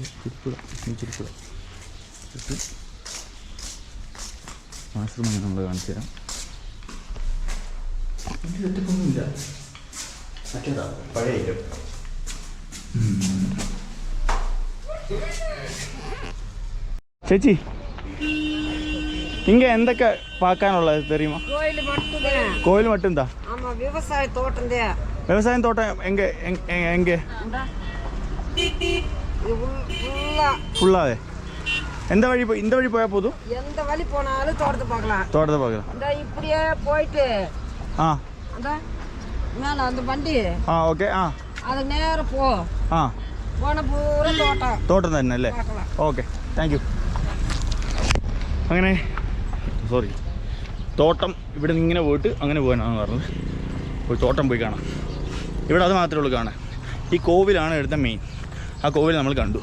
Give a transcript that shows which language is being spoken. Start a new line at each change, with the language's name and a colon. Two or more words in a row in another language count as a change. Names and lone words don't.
Malayalam: ചെരുപ്പ് വാഷ്റൂം അങ്ങനെ നമ്മൾ കാണിച്ചു തരാം. സെറ്റപ്പൊന്നുമില്ല, മറ്റേതാ പഴയ ഐറ്റം. ചേച്ചി,
Tamil: இங்க எந்தக்க பார்க்கானுள்ளது தெரியுமா? கோயில் மட்டும்தான். கோயில் மட்டும்தான். ஆமா, விவசாய தோட்டம் தான். விவசாய தோட்டம் எங்க எங்க? ஃபுல்லாவே எந்த வழி இந்த வழி போயா போதும்? எந்த வழி போனாலும் தோட்டத்தை பார்க்கலாம். இந்த இப்படியே போயிட்டு அந்த மேல அந்த வண்டி ஓகே அது நேர போ
Malayalam: പോണ പൂര തോട്ടം തന്നെ അല്ലേ? ഓക്കെ,
English: thank you.
Malayalam: അങ്ങനെ തോട്ടം ഇവിടെ നിന്ന് ഇങ്ങനെ പോയിട്ട് അങ്ങനെ പോകാനാണ് പറഞ്ഞത്. പോയി തോട്ടം പോയി കാണാം. ഇവിടെ അത് മാത്രമേ ഉള്ളൂ കാണാൻ. ഈ കോവിലാണ് എടുത്ത മെയിൻ. ആ കോവിൽ നമ്മൾ കണ്ടു.